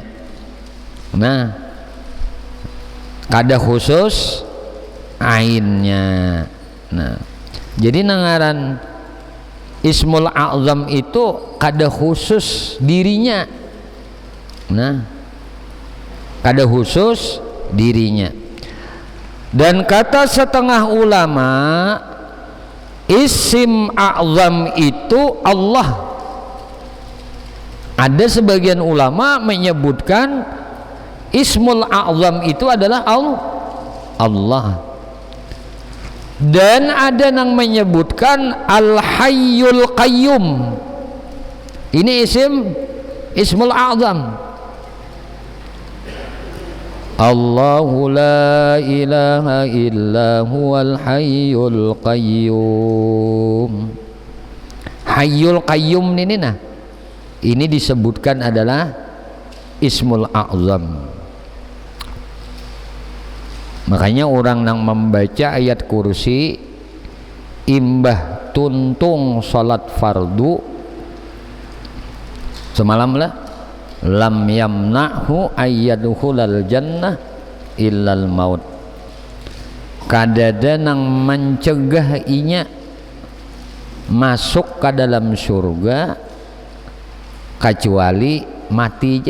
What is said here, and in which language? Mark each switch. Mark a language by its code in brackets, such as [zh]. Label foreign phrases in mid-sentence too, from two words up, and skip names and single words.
[bjn] Nah, kada khusus ainnya. Nah, jadi nangaran [ar] الاسم الأعظم [bjn] itu kada khusus dirinya. Nah, kada khusus dirinya. [id] Dan kata setengah ulama [ar] اسم أعظم [id] itu Allah. Ada sebagian ulama menyebutkan [ar] الاسم الأعظم [id] itu adalah Allah. Dan ada yang menyebutkan [ar] الحي القيوم. [id] Ini [ar] الاسم الأعظم. الله لا إله إلا هو الحي القيوم. الحي القيوم [id] ini disebutkan adalah [ar] الاسم الأعظم. [id] Makanya orang yang membaca ayat kursi imbah tuntung salat fardu semalam lah, [ar] لم يمنعه أن يدخل الجنة إلا الموت. [bjn] Kadada nang mencegah inya masuk ke dalam surga kecuali mati aja.